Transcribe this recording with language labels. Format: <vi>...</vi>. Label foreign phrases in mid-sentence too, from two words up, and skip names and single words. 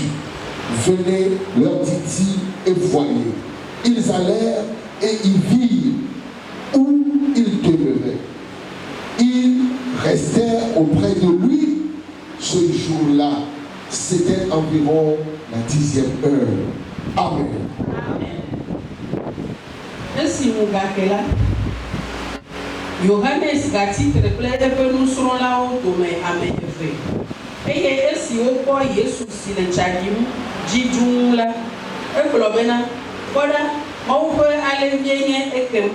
<fr>Venez, leur dit-il, et voyez. Ils allèrent et ils virent où il demeurait. Ils restèrent auprès de lui ce jour-là. C'était environ la 10e heure. Amen.</fr> <ee>Yohanes gatitre kple eƒe nusrɔ̃lawo dome ame eve eye esi wokpɔ Yesu si le tsa ɖim dziɖum la, egblɔ bena, kpɔɖa, Mawu ƒe alevie nye ekem.</ee>